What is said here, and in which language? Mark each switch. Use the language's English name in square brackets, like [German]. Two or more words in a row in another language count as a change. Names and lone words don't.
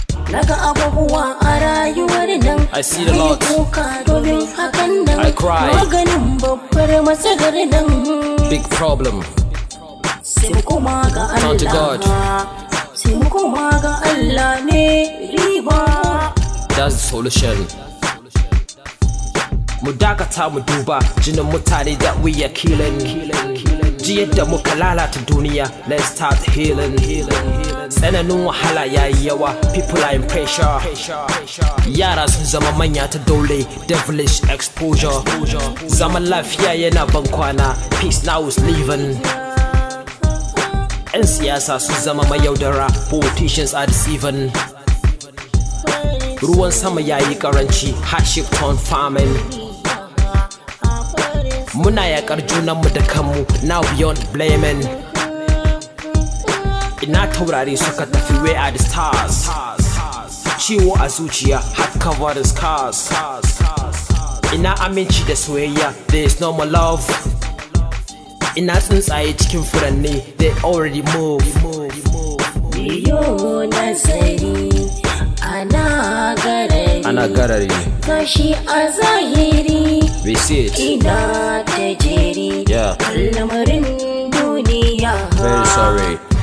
[Hausa] Naga abubuwa a rayuwar nan. [English] I see the Lord. [Hausa] Nayi kuka domin hakan nan. [English] I cry. [Hausa] Maganin babbar matsalar nan. [English] Big problem. [Hausa] Sai mu koma ga [English] Turn to Allah. God. [Hausa] Sai mu koma ga Allah ne riba. [English] That's the solution. [Hausa] Mu dakata mu duba jinin mutane [English] that we are killing. [Hausa] Ji yadda muka lalata duniya, [English] let's start healing. [Hausa] Tsananin wahala ya yi yawa, [English] people are in pressure. [Hausa] Yara sun zama manya ta dole, [English] devilish exposure. [Hausa] Zaman lafiya yana ban kwana, [English] peace now is leaving. [Hausa] Yan siyasa sun zama mayaudara, [English] politicians are deceiving. [Hausa] Ruwan sama ya yi karanci, [English] hardship turn farming. [Hausa] Muna yakar junanmu da kanmu, [English] now beyond blaming. [Hausa] Ina taurari suka tafi, [English] where are the stars? [Hausa] Ciwo a zuciya, [English] heart covered in scars. [Hausa] Ina aminci da soyayya, [English] there is no more love. [Hausa] Ina tsuntsaye cikin furanni, [English] they already move. [Hausa] Yo nazari, ana garari. Ana garari. Gashi a zahiri. [English] We see it. [Hausa] Ina ta jeri. Yeah. Lamarin duniya. [English] Very sorry.